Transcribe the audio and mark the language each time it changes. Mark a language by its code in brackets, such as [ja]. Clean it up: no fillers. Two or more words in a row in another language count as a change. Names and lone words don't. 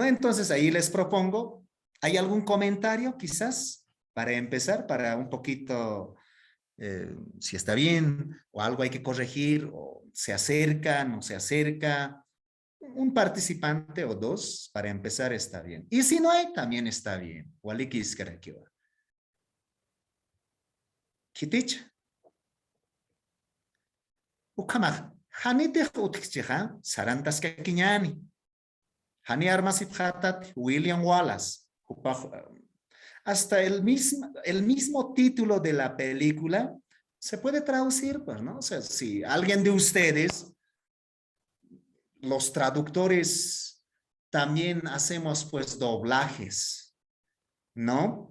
[es] Entonces ahí les propongo, ¿hay algún comentario quizás para empezar, para un poquito, si está bien o algo hay que corregir o se acerca, no se acerca? Un participante o dos para empezar está bien. Y si no hay, también está bien. [ay] Walikis karakiwa. Kitich. Ukamak, hanite utikchiha, sarantas kakiñani. Hani armasit hatat, William Wallace. [es] Hasta el mismo título de la película se puede traducir, pues, ¿no? O sea, si alguien de ustedes, los traductores, también hacemos, pues, doblajes, ¿no?